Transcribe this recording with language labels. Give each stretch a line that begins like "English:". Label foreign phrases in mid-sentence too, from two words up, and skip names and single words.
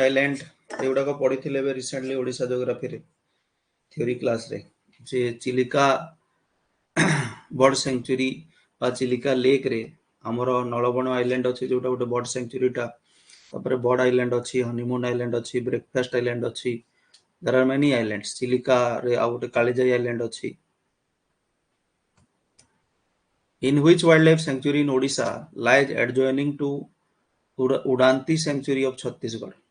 Odia: Island ଏଗୁଡ଼ାକ ପଢିଥିଲେ ଏବେ ରିସେଣ୍ଟଲି ଓଡ଼ିଶା
English: geography theory class
Odia: ଯେ ଚିଲିକା ବର୍ଡ ସେଞ୍ଚୁରୀ ବା ଚିଲିକା ଲେକ୍ରେ ଆମର ନଳବଣ ଆଇଲାଣ୍ଡ ଅଛି ଯୋଉଟା ଗୋଟେ
English: bird sanctuary
Odia: ତାପରେ ବର୍ଡ ଆଇଲାଣ୍ଡ ଅଛି ହନିମୁନ ଆଇଲାଣ୍ଡ ଅଛି ବ୍ରେକଫାଷ୍ଟ ଆଇଲାଣ୍ଡ ଅଛି
English: there are many islands
Odia: ଚିଲିକା ରେ ଆଉ ଗୋଟେ କାଳିଜାଇ ଆଇଲାଣ୍ଡ ଅଛି
English: in which wildlife sanctuary in Odisha lies adjoining to Udanti sanctuary of Chhattisgarh.